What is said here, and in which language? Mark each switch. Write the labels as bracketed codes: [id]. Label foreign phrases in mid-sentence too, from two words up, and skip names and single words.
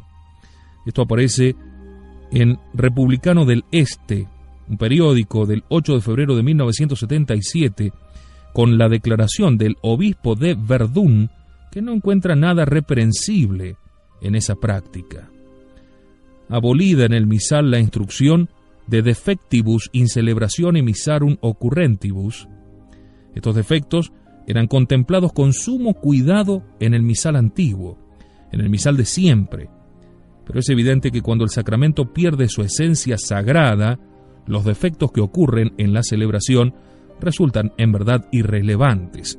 [es] Esto aparece en Republicano del Este, un periódico del 8 de febrero de 1977, con la declaración del obispo de Verdún, que no encuentra nada reprensible en esa práctica. Abolida en el misal la instrucción [la] de defectibus in celebratione missarum occurrentibus, [es] estos defectos eran contemplados con sumo cuidado en el misal antiguo, en el misal de siempre, pero es evidente que cuando el sacramento pierde su esencia sagrada, los defectos que ocurren en la celebración resultan en verdad irrelevantes.